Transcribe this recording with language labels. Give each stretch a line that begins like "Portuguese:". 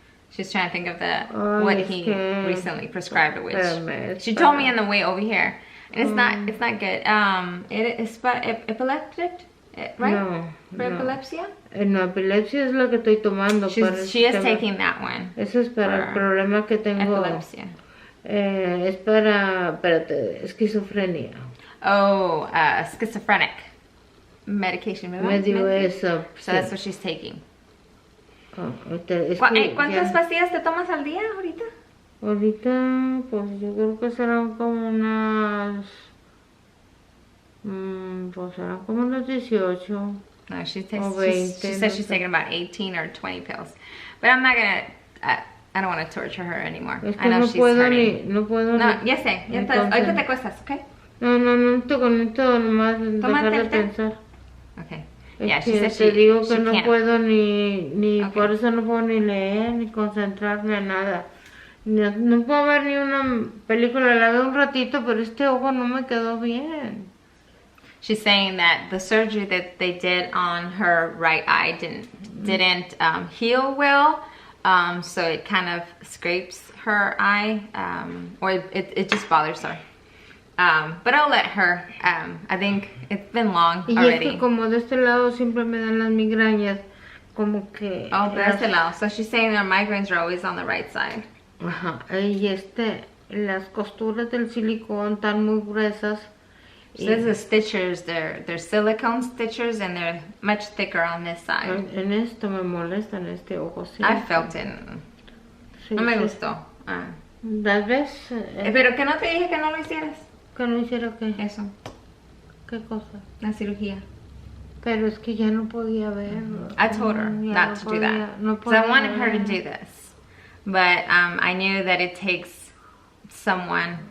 English: she's trying to think of what he recently prescribed it with. She told me on the way over here, and it's not good. It's epileptic, right? No. Epilepsy?
Spanish: No, epilepsia es la que estoy tomando.
English: She is taking that one.
Spanish: Eso es para el problema que tengo. Epilepsia. Es para, esquizofrenia.
English: Oh, schizophrenic medication.
Spanish: Me dio eso.
English: So that's what she's taking.
Spanish: ¿Cuántas pastillas te tomas al día ahorita? Ahorita, pues yo creo que serán como unas... pues serán como unos 18.
English: No, she says she's taking about 18 or 20 pills. But I'm not gonna... I don't want to torture her anymore.
Spanish: Es que
English: I know
Spanish: no
English: she's
Spanish: puedo
English: hurting.
Spanish: No, ya sé. Ahorita te acuestas, ¿ok? No, necesito nomás dejar de pensar.
English: Okay. Yeah, she says
Spanish: te digo que no puedo ni
English: okay.
Spanish: Por eso no puedo ni leer, ni concentrarme en nada. No puedo ver ni una película, la veo un ratito, pero este ojo no me quedó bien.
English: She's saying that the surgery that they did on her right eye didn't heal well, so it kind of scrapes her eye, or it just bothers her. But I'll let her. I think it's been long already.
Spanish: Y es que como de este lado siempre me dan las migrañas, como que... Oh, de este lado.
English: So she's saying her migraines are always on the right side.
Spanish: Ajá. Y las costuras del silicón están muy gruesas.
English: So these are stitchers. They're silicone stitchers, and they're much thicker on this side.
Spanish: En esto me molesta, en este ojo. Sí.
English: I felt it.
Spanish: Sí, no me gustó. Tal vez... Pero que no te dije que no lo hicieras. ¿Que no hiciera qué? Eso. ¿Qué cosa? La cirugía. Pero es que ya no podía ver.
English: I told her not to do that.
Spanish: No
English: so I wanted her to do this. but I knew that it takes someone